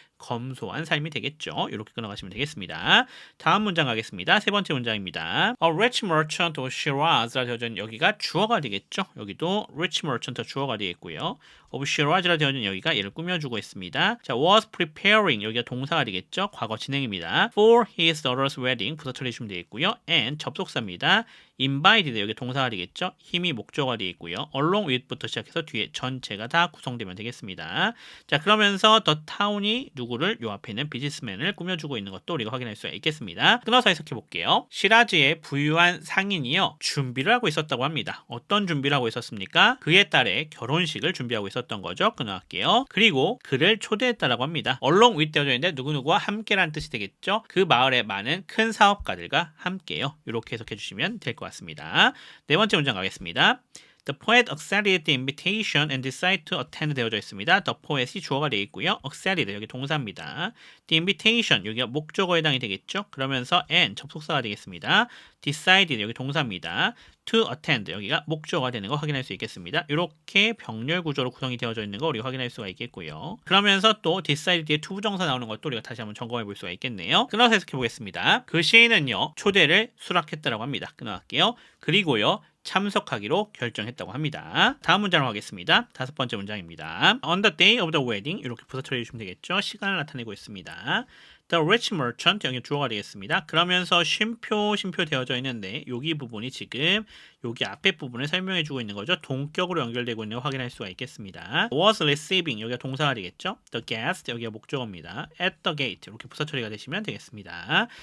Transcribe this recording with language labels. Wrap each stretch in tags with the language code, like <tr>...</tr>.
<ko>검소한 삶이 되겠죠. 이렇게 끊어가시면 되겠습니다. 다음 문장 가겠습니다. 세 번째 문장입니다.</ko> <en>A rich merchant of Shiraz</en> <ko>라 되어져 있는 여기가 주어가 되겠죠. 여기도</ko> <en>rich merchant</en> <ko>주어가 되겠고요.</ko> <en>of Shiraz</en> <ko>라 되어져 있는 여기가 얘를 꾸며주고 있습니다. 자,</ko> <en>was preparing</en> <ko>여기가 동사가 되겠죠. 과거 진행입니다.</ko> <en>For his daughter's wedding</en> <ko>부사 처리해주시면 되겠고요. and 접속사입니다. invited 여기 동사가 되겠죠. 힘이 목적어가 되어 있고요.</ko> <en>along with</en> <ko>부터 시작해서 뒤에 전체가 다 구성되면 되겠습니다. 자, 그러면서</ko> <en>the town</en> <ko>이 누구를 요 앞에 있는 비즈니스맨을 꾸며주고 있는 것도 우리가 확인할 수가 있겠습니다. 끊어서 해석해 볼게요. 시라즈의 부유한 상인이요. 준비를 하고 있었다고 합니다. 어떤 준비를 하고 있었습니까? 그의 딸의 결혼식을 준비하고 있었던 거죠. 끊어갈게요. 그리고 그를 초대했다라고 합니다.</ko> <en>along with</en> <ko>되어져 있는데 누구누구와 함께라는 뜻이 되겠죠. 그 마을의 많은 큰 사업가들과 함께요. 이렇게 해석해 주시면 될 것 같습니다. 네 번째 문장 가겠습니다.</ko> <en>The poet accepted the invitation and decided to attend</en> <ko>되어져 있습니다.</ko> <en>The poet</en> <ko>이 주어가 되어 있고요. accepted 여기 동사입니다.</ko> <en>The invitation</en> <ko>여기가 목적어에 해당이 되겠죠. 그러면서 and 접속사가 되겠습니다. decided 여기 동사입니다.</ko> <en>to attend</en> <ko>여기가 목적어가 되는 거 확인할 수 있겠습니다. 이렇게 병렬 구조로 구성이 되어져 있는 거 우리가 확인할 수가 있겠고요. 그러면서 또 decide 뒤에 to 부정사 나오는 것도 우리가 다시 한번 점검해 볼 수가 있겠네요. 끊어서 해석해 보겠습니다. 그 시인은요 초대를 수락했다라고 합니다. 끊어갈게요. 그리고요 참석하기로 결정했다고 합니다. 다음 문장을 하겠습니다. 다섯 번째 문장입니다.</ko> <en>On the day of the wedding</en> <ko>이렇게 부사 처리해 주시면 되겠죠. 시간을 나타내고 있습니다.</ko> <en>The rich merchant</en> <ko>여기 주어가 되겠습니다. 그러면서 쉼표 되어져 있는데 여기 부분이 지금 여기 앞에 부분을 설명해 주고 있는 거죠. 동격으로 연결되고 있는 거 확인할 수가 있겠습니다.</ko> <en>Was receiving</en> <ko>여기가 동사가 되겠죠.</ko> <en>The guest</en> <ko>여기가 목적어입니다.</ko> <en>At the gate</en> <ko>이렇게 부사 처리가 되시면 되겠습니다.</ko>